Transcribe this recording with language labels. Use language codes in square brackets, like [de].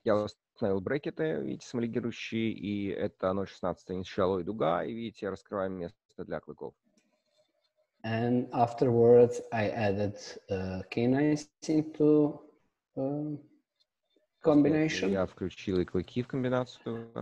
[ru] Я установил брекеты, видите, самолигирующие, и это 0.16 инишалой дуга, и видите, раскрываем место для клыков. [en] And afterwards, I added canines into combination. [ru] Я включил и клыки в комбинацию.